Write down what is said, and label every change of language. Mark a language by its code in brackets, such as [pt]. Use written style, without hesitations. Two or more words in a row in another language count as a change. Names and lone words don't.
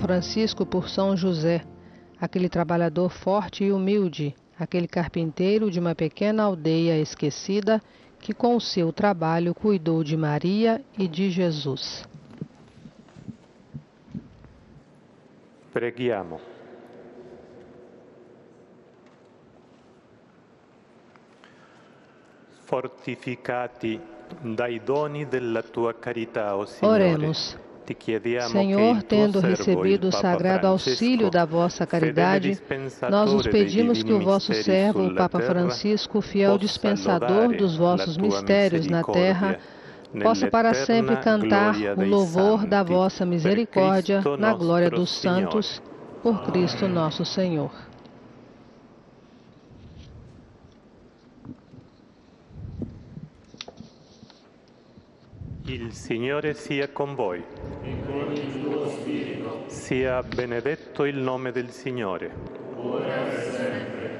[pt] Francisco por São José, aquele trabalhador forte e humilde, aquele carpinteiro de uma pequena aldeia esquecida que com o seu trabalho cuidou de Maria e de Jesus. [it] Preghiamo. Fortificati dai doni della tua carità, o Signore. [pt] Oremos. Senhor, tendo recebido o sagrado auxílio da vossa caridade, nós os pedimos que o vosso servo, o Papa Francisco, fiel dispensador dos vossos mistérios na terra, possa para sempre cantar o louvor da vossa misericórdia na glória dos santos, por Cristo nosso Senhor. [it] Il Signore sia con voi. E con il tuo spirito. Sia benedetto il nome del Signore. Ora e sempre.